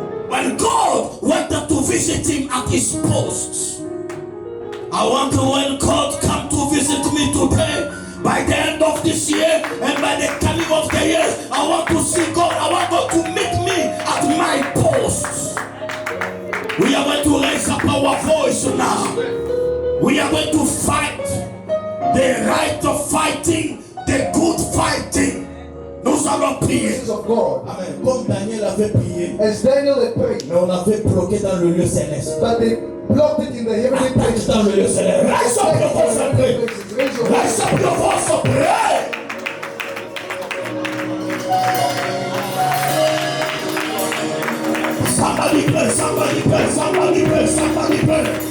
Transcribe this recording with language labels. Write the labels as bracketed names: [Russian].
[English] When God wanted to visit him at his post, I want to, when God come to visit me today, by the end of this year and by the coming of the year, I want to see God. I want God to meet me at my post. We are going to raise up our voice now. We are going to fight the right of fighting, the good fighting. [French] Nous allons prier. Amen. Comme Daniel avait prié, [English] As Daniel had prayed, [French] mais on avait bloqué dans le lieu céleste. [English] but they blocked it in the heavenly places. [French] Dans le lieu céleste. [English] Raise up your voice and pray. Raise up your voice and pray. Somebody pray, somebody pray, somebody pray, somebody pray.